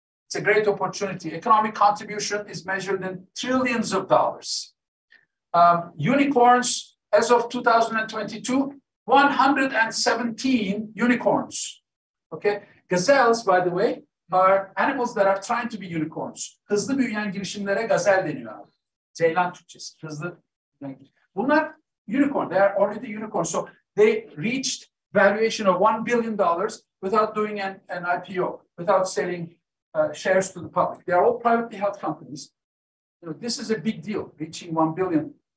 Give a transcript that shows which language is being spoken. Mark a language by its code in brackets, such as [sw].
[en] It's a great opportunity. Economic contribution is measured in trillions of dollars. Unicorns, as of 2022, 117 unicorns, okay? Gazelles, by the way, are animals that are trying to be unicorns. [tr] Hızlı büyüyen girişimlere gazel deniyor abi. Ceylan Türkçesi, hızlı. Bunlar unicorn, [en] they are already unicorns. So they reached valuation of $1 billion without doing an IPO, without selling shares to the public. They are all privately held companies. You know, this is a big deal, reaching 1 billion.